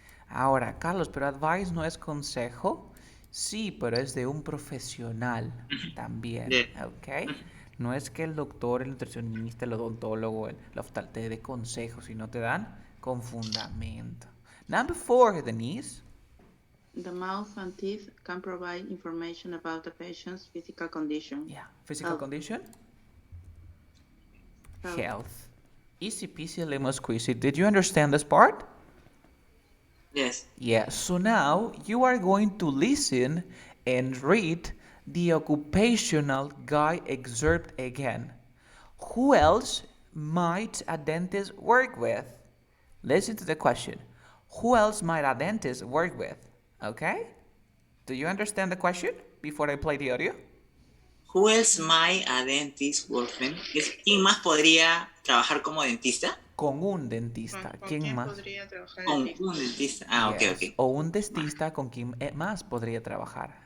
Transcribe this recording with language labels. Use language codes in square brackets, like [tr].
[es] Ahora, Carlos, pero advice no es consejo. Sí, pero es de un profesional también, [en] Yeah. ¿ok? [es] No es que el doctor, el nutricionista, el odontólogo, el oftalte te dé consejos, sino te dan con fundamento. [en] Number 4, Denise. The mouth and teeth can provide information about the patient's physical condition. Yeah, physical condition? Health. Easy peasy lemon squeezy. Did you understand this part? Yes. Yes. So now you are going to listen and read the occupational guide excerpt again. Who else might a dentist work with? Listen to the question. Who else might a dentist work with? Okay? Do you understand the question before I play the audio? Who else might a dentist work with? [es] ¿Quién más podría trabajar como dentista? Con un dentista. ¿Con ¿Quién quién más? podría trabajar el Con dentista? un dentista. [en] Yes. Ok. [es] O un dentista con quien más podría trabajar.